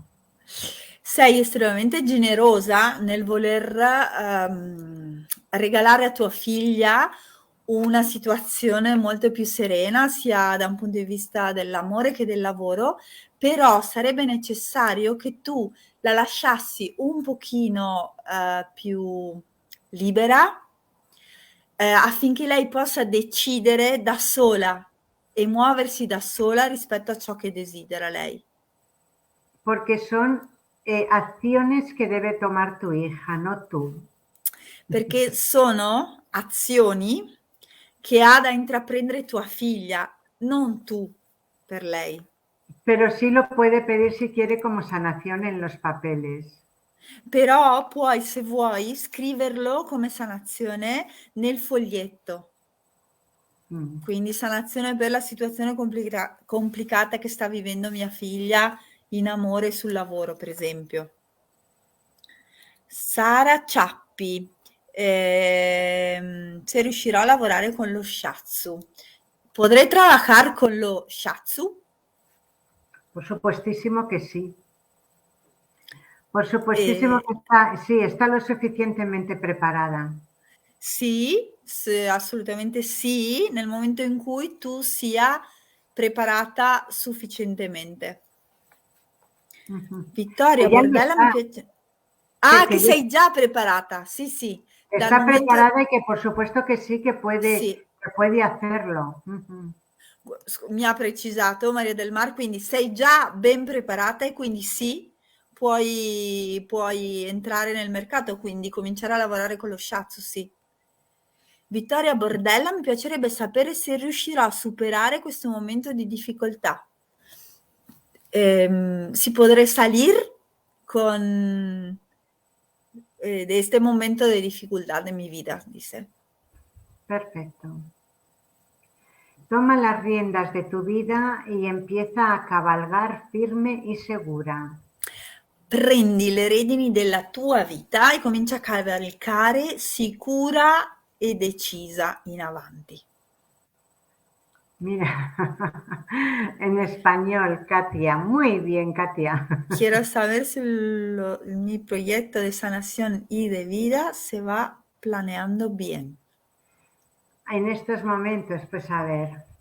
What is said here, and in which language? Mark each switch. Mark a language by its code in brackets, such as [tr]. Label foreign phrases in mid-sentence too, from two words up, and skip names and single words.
[it] sei estremamente generosa nel voler regalare a tua figlia una situazione molto più serena, sia da un punto di vista dell'amore che del lavoro, però sarebbe necessario che tu la lasciassi un pochino più libera, affinché lei possa decidere da sola e muoversi da sola rispetto a ciò che desidera lei. [es] Porque son acciones que debe tomar tu hija, no tú. [it] Perché sono azioni che ha da intraprendere tua figlia, non tu per lei. [es] Pero sí lo puede pedir si quiere como sanación en los papeles. [it] Però puoi, se vuoi, scriverlo come sanazione nel foglietto. Mm. Quindi sanazione per la situazione complicata che sta vivendo mia figlia in amore e sul lavoro, per esempio. Sara Ciappi, se riuscirò a lavorare con lo shiatsu. [es] ¿Podré trabajar con lo shiatsu? Por supuestísimo que sí. Por supuestísimo Eh, que está, sí, está lo suficientemente preparada. [it] sì, assolutamente sì, nel momento in cui tu sia preparata sufficientemente. Ujú. Vittoria [es] Que ya lo [it] Bordella mi [es] está, [it] piace. Ah, [es] que [it] che [es] ya [it] sei già preparata. Sì, sì, dal [es] está [it] momento [es] preparada y que por supuesto que sí [it] sì. [es] que puede hacerlo. Ujú. [it] Mi ha precisato Maria del Mar, quindi sei già ben preparata e quindi sì, puoi entrare nel mercato, quindi cominciare a lavorare con lo shiatsu, sì. Vittoria Bordella, mi piacerebbe sapere se riuscirò a superare questo momento di difficoltà. [es] Si podré salir con de este momento de dificultad de mi vida, dice. Perfecto. Toma las riendas de tu vida y empieza a cabalgar firme y segura. [it] Prendi le redini della tua vita e comincia a cavalcare sicura e decisa in avanti. [es] Mira, en español, Katia. Muy bien, Katia. Quiero saber si mi proyecto de sanación y de vida se va planeando bien. En estos momentos, pues a ver.